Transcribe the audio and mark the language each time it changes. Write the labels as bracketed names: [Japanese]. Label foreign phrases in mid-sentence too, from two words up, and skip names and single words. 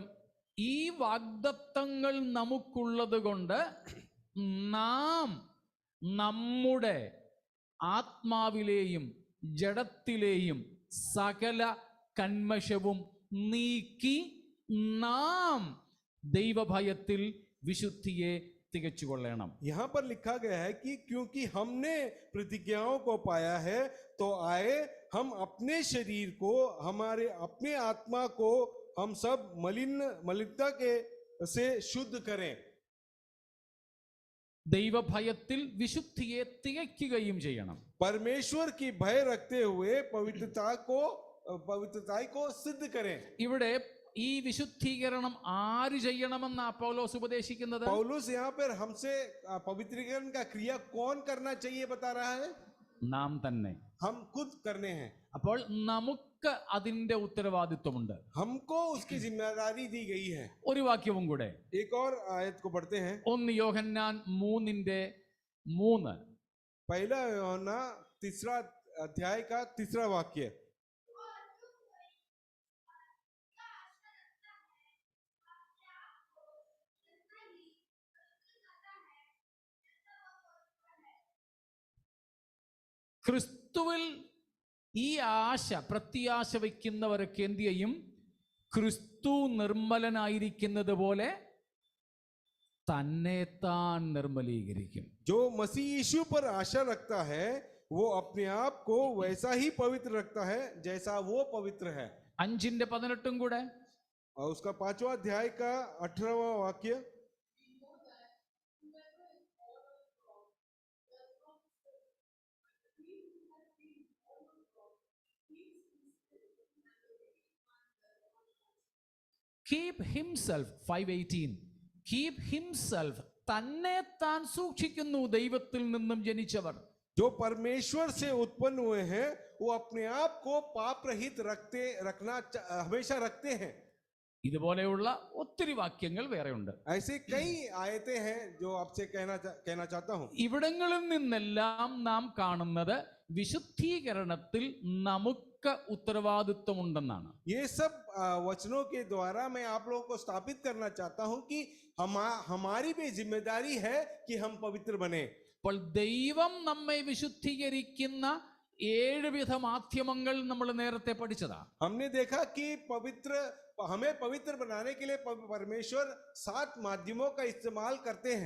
[Malayalam] ഈ വാഗ്ദത്തങ്ങൾ നമുക്കുള്ളത് കൊണ്ട് നാം നമ്മുടെ ആത്മാവിലെയും ജഡത്തിലെയും സകല കന്മഷവും നീക്കി നാം ദൈവഭയത്തിൽ വിശുദ്ധിയെ തികച്ചുകൊള്ളണം. [Hindi] यहाँ पर लिखा गया है कि क्योंकि हमने प्रतिज्ञाओं को पाया है, तो आए हम अपने शरीर को, हमारे अपने आत्मा को हम सब मलिनता के से शुद्ध करें. [Malayalam] ദൈവഭയത്തിൽ വിശുദ്ധിയെ തികയ്ക്കുകയും ചെയ്യണം. [Hindi] परमेश्वर की भय रखते हुए पवित्रता को सिद्ध करें. [Malayalam] ഇവിടെ ഈ വിശുദ്ധീകരണം ആര് ചെയ്യണമെന്ന് പൗലോസ് ഉപദേശിക്കുന്നത്? [Hindi] पौलुस यहाँ पर हमसे पवित्रीकरण का क्रिया कौन करना चाहिए बता रहा है? [Malayalam] നാം തന്നെ, [Hindi] हम खुद करने हैं. [Malayalam] അപ്പോൾ നമുക്ക് അതിന്റെ ഉത്തരവാദിത്വമുണ്ട്. [Hindi] हमको उसकी जिम्मेदारी दी गई है. [Malayalam] ഒരു വാക്യവും കൂടെ, [Hindi] एक और आयत को पढ़ते हैं. [Malayalam] 1 യോഹന്നാൻ 3:3. [Hindi] पहला यूहन्ना 3 अध्याय का 3 वाक्य. [Malayalam] ക്രിസ്തുവിൽ ഈ ആശ, പ്രത്യാശ വയ്ക്കുന്നവരൊക്കെ എന്ത് ചെയ്യും? ക്രിസ്തു നിർമ്മലനായിരിക്കുന്നത് പോലെ തന്നെ താൻ നിർമ്മലീകരിക്കും. [Hindi] जो मसीह यीशु पर आशा रखता है, वो अपने आप को वैसा ही पवित्र रखता है जैसा वो पवित्र है. [Malayalam] 5:18 കൂടെ. [Hindi] और उसका 5वां अध्याय का 18वां वाक्य. [English] Keep himself, 5:18. Keep himself, [Malayalam] തന്നെ താൻ സൂക്ഷിക്കുന്നു ദൈവത്തിൽ നിന്നും ജനിച്ചവർ. [Hindi] जो परमेश्वर से उत्पन्न हुए हैं वो अपने आप को पाप रहित हमेशा रखते हैं। [Malayalam] ഇതുപോലെയുള്ള ഒത്തിരി വാക്യങ്ങൾ വേറെയുണ്ട്. [Hindi] ऐसे कई आयतें हैं जो आपसे कहना चाहता हूं. [Malayalam] ഇവിടങ്ങളിൽ നിന്നെല്ലാം നാം കാണുന്നത് വിശുദ്ധീകരണത്തിൽ നമുക്ക് ഉത്തരവാദിത്വമുണ്ടെന്നാണ്. [Hindi] ये सब वचनों के द्वारा मैं आप लोगों को स्थापित करना चाहता हूं कि हमारी भी जिम्मेदारी है कि हम पवित्र बने. [Malayalam] അപ്പോൾ ദൈവം നമ്മെ വിശുദ്ധീകരിക്കുന്ന 7 വിധ മാധ്യമങ്ങൾ നമ്മൾ നേരത്തെ പഠിച്ചതാ. [Hindi] हमने देखा कि हमें पवित्र बनाने के लिए परमेश्वर 7 माध्यमों का इस्तेमाल करते हैं.